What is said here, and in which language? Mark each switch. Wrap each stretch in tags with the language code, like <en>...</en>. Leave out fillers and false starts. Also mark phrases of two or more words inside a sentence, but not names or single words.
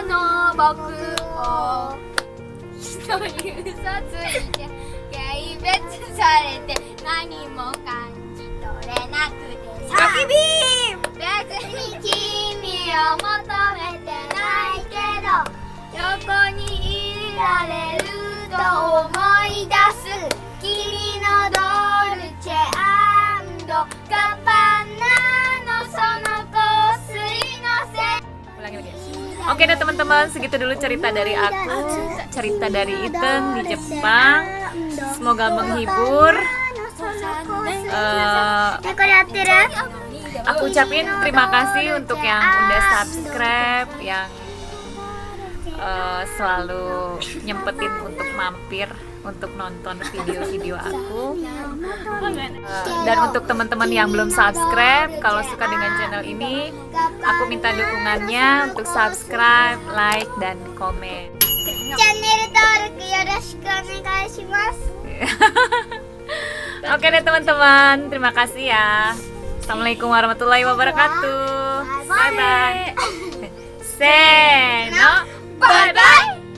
<ja>の僕を人に嘘ついて軽蔑されて何も感じ取れなくてさ別に君を求めてないけど横にいられると思い出す君のドルチェ&ガバナのその香水のせ</ja> <id>Oke deh teman-teman, segitu dulu cerita dari aku, cerita dari Iteng di Jepang. Semoga menghibur. Aku ucapin terima kasih untuk yang udah subscribe, yang selalu nyempetin untuk mampir untuk nonton video-video aku. Dan untuk teman-teman yang belum subscribe, kalau suka dengan channel ini, aku minta dukungannya untuk subscribe, like, dan komen.</id> <ja>Channel 登録よろしくお願いします。</ja> <id>Oke deh teman-teman, terima kasih ya.</id> <ar>السلام عليكم ورحمة الله وبركاته.</ar> <en>Bye bye. Seno, bye bye.</en>